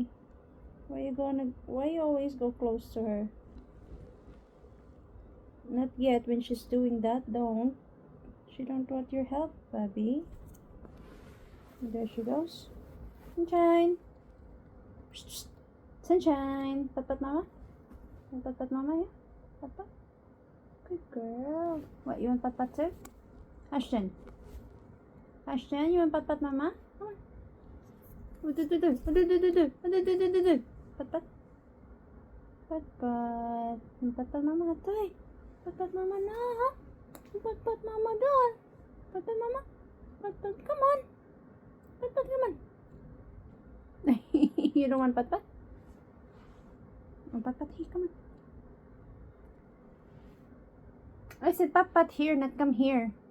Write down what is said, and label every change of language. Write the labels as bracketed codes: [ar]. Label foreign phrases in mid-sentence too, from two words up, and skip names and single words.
[en] Why you always go close to her? Not yet. When she's doing that, don't. She don't want your help, Bobby. And there she goes. Sunshine. Sunshine. Pat Mama. Pat Mama, yeah. Pat. Good girl. What, you want pat too? Ashton. Ashton, you want pat Mama? Come on. Do. Pat. Pat Mama, tay. Pat Mama na. Pat Mama doon. Pat Mama. Pat, come on. Pat, come on. You don't want pat? Oh, pat, here, come on. I said pat here, not come here.